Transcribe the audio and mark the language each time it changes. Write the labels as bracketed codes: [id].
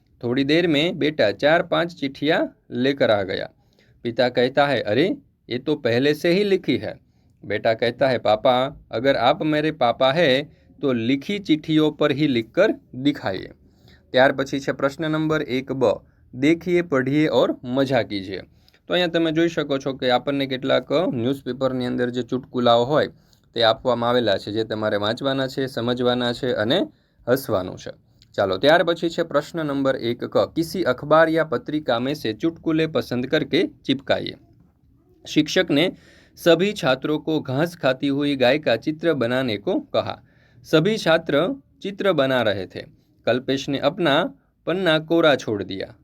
[hi] थोड़ी देर में बेटा 4-5 चिट्ठियाँ लेकर आ गया। पिता कहता है, अरे ये तो पहले से ही लिखी है। बेटा कहता है, पापा अगर आप मेरे पापा है तो लिखी चिट्ठियों पर ही लिखकर दिखाइए। [gu] ત્યાર પછી છે પ્રશ્ન નંબર 1 [hi] देखिए पढ़िए और मजा कीजिए। [gu] તો અહીંયા તમે જોઈ શકો છો કે આપણને કેટલાક ન્યૂઝપેપરની અંદર જે ચુટકુલાઓ હોય તે આપવામાં આવેલા છે, જે તમારે વાંચવાના છે, સમજવાના છે અને હસવાનું છે। ચાલો, ત્યાર પછી છે પ્રશ્ન નંબર [hi] 1 किसी अखबार या पत्रिका में से चुटकुले पसंद करके चिपकाइए। शिक्षक ने सभी छात्रों को घास खाती हुई गाय का चित्र बनाने को कहा। सभी छात्र चित्र बना रहे थे। कल्पेश ने अपना पन्ना कोरा छोड़ दिया।